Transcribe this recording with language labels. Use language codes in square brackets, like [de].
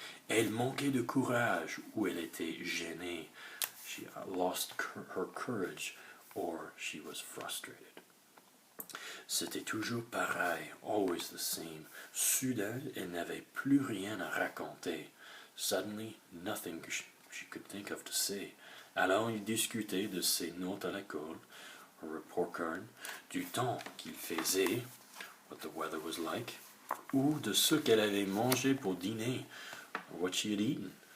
[fr] Elle manquait de courage, ou elle était gênée. [en] She lost her courage, or she was frustrated. [fr] C'était toujours pareil, [en] always the same. [fr] Soudain, elle n'avait plus rien à raconter. [en] Suddenly, nothing she could think of to say. [fr] Alors, ils discutaient de ses notes à l'école, un [en] report card, [fr] du temps qu'il faisait, [en] what the weather was like, [fr] ou de ce qu'elle avait mangé pour dîner, [en] what she had eaten.